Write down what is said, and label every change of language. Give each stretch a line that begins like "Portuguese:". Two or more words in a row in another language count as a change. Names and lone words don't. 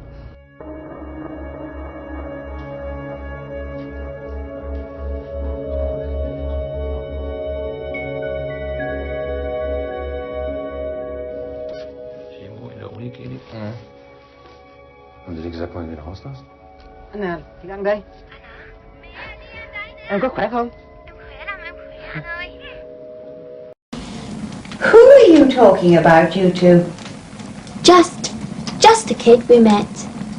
German: Chemo in der Uniklinik? Mhm. Haben Sie dir gesagt, wann du wieder raus darfst? Anna,
Vietnamese: chị Đăng đây. Em có khỏe không?
English: Who are you talking about, you two? Just a kid we met.